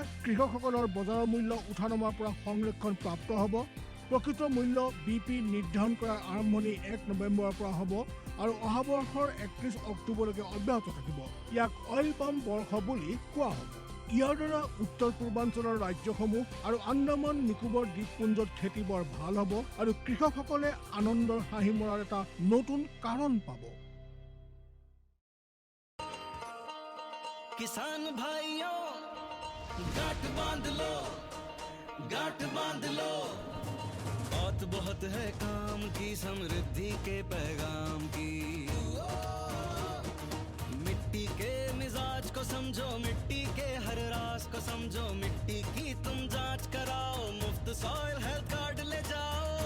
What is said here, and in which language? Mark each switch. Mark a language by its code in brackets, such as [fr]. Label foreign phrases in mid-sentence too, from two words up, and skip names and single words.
[as] কৃষকসকলৰ বজাৰৰ মূল্য উঠানামাৰ পৰা সংৰক্ষণ প্ৰাপ্ত হ'ব প্ৰকৃত মূল্য BP নিৰ্ধাৰণ কৰাৰ আৰম্ভণি 1 নৱেম্বৰৰ পৰা হ'ব আৰু অহা বৰ্ষৰ 31 অক্টোবৰলৈকে অব্যাহত থাকিব ইয়াক [en] oil palm [as] বৰ্ষ বুলি কোৱা হ'ব ইয়াৰ দ্বাৰা উত্তৰ পূৰ্বাঞ্চলৰ ৰাজ্যসমূহ আৰু আন্দামান নিকোবৰ দ্বীপপুঞ্জত খেতি বৰ ভাল হ'ব আৰু কৃষকসকলে আনন্দৰ হাঁহি মৰাৰ এটা নতুন কাৰণ পাব [hi] किसान भाइयों गांठ बांध लो बात बहुत है काम की समृद्धि के पैगाम की मिट्टी के मिजाज को समझो मिट्टी के हर राज को समझो मिट्टी की तुम जांच कराओ मुफ्त [en] soil health card [hi] ले जाओ